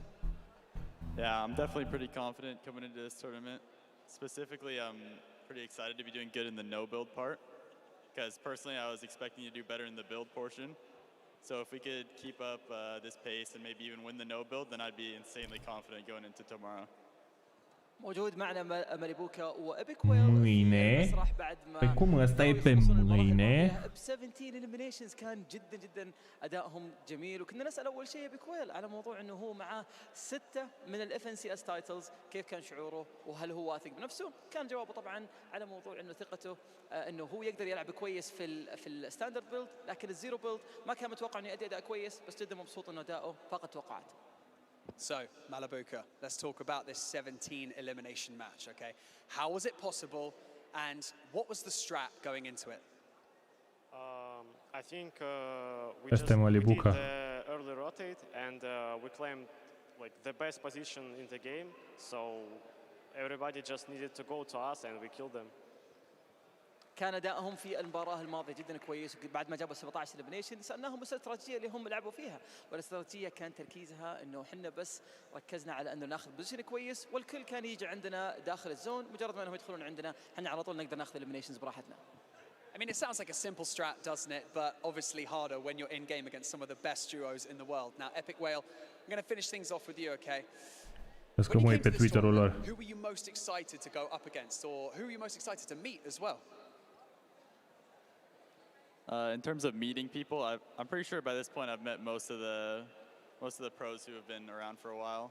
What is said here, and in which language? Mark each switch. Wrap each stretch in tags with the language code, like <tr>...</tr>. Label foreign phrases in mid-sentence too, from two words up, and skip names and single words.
<en>Yeah, I'm definitely pretty confident coming into this tournament. Specifically, I'm pretty excited to be doing good in the no-build part, because personally I was expecting to do better in the build portion. So if we could keep up this pace and maybe even win the no-build, then I'd be insanely confident going into tomorrow.</en> <ar>موجود معنا ماليبوكا وابيك ويل</ar> <ro>mâine. Păi cum ăsta e pe mâine?</ro> <ar>ب 17 eliminations كان جدا ادائهم جميل وكنا نسال اول شيء ابيك ويل على موضوع انه هو معاه 6 من</ar> <en>the FNCS titles</en> <ar>كيف كان شعوره وهل هو واثق بنفسه؟ كان جوابه طبعا على موضوع انه ثقته انه هو يقدر يلعب كويس في</ar> <en>the standard build</en> <ar>لكن</ar> <en>the zero build</en> <ar>ما كان متوقع انه يؤدي اداء كويس بس جدا مبسوط انه اداؤه فاق توقعات.</ar> <en>So, Malibuca, let's talk about this 17 elimination match, okay? How was it possible and what was the strat going into it? I think we did the early rotate and we claimed like the best position in the game, so everybody just needed to go to us and we killed them.</en> <ar>كان ادائهم في المباراه الماضيه جدا كويس بعد ما جابوا 17 اليمنيشن سالناهم وش الاستراتيجيه اللي هم لعبوا فيها والاستراتيجيه كان تركيزها انه احنا بس ركزنا على انه ناخذ بوزيشن كويس والكل كان يجي عندنا داخل الزون مجرد ما انهم يدخلون عندنا احنا على طول نقدر ناخذ اليمنيشنز براحتنا.</ar> <en>I mean, it sounds like a simple strat, doesn't it? But obviously harder when you're in game against some of the best duos in the world. Now, Epic Whale, I'm going to finish things off with you, okay? When you came to this tournament, who were you most excited to go up against, or who were you most excited to meet as well? In terms of meeting people, I'm pretty sure by this point I've met most of the pros who have been around for a while.</en>